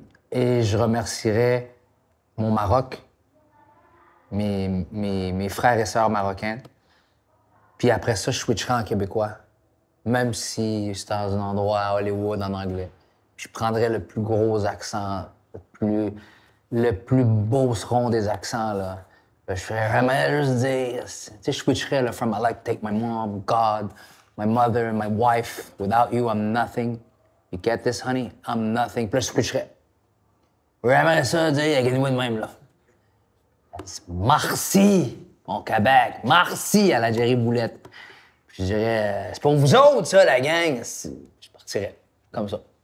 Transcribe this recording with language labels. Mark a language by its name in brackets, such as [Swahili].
[French] Et je remercierais mon Maroc, mes frères et sœurs marocains. Puis après ça, je switcherais en québécois. Même si c'est dans un endroit à Hollywood en anglais. Puis je prendrais le plus gros accent, le plus beau seront des accents, là. Je ferais vraiment juste dire... Tu sais, je switcherais, là, [English] from I like to take my mom, God, my mother, my wife. Without you, I'm nothing. You get this, honey? I'm nothing. [French] Puis là, je switcherais. Vraiment ça, dire, avec moi de même, là. Merci, mon Québec. Merci à la Jerry Boulette. Puis je dirais, c'est pour vous autres, ça, la gang. Je partirais comme ça.